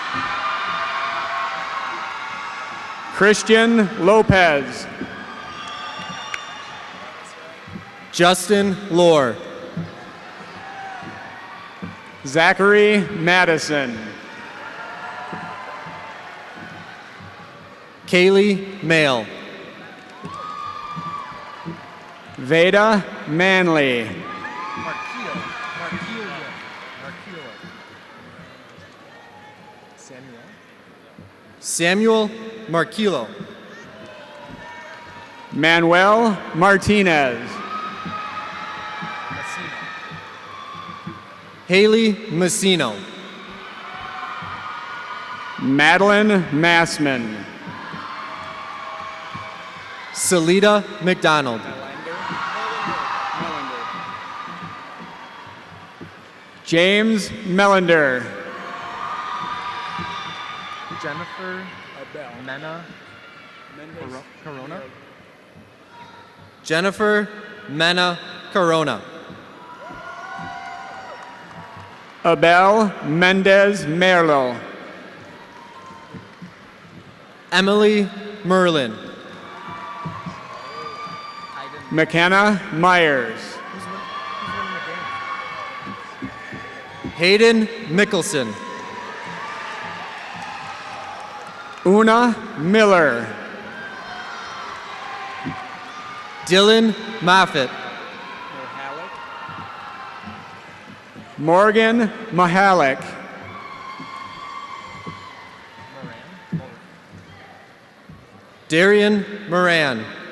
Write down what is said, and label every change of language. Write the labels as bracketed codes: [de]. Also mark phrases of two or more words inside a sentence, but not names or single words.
[en] Christian Lopez. Justin Lohr. Zachary Madison. Kaylee Mail. Veda Manley. Samuel Marquilo. Manuel Martinez. Haley Messino. Madeline Massman. Salida McDonald. James Melander. Jennifer Mena Corona. Jennifer Mena Corona. Abel Mendez Merlo. Emily Merlin. McKenna Myers. Hayden Mickelson. Una Miller. Dylan Moffitt. Morgan Mahalik. Darian Moran.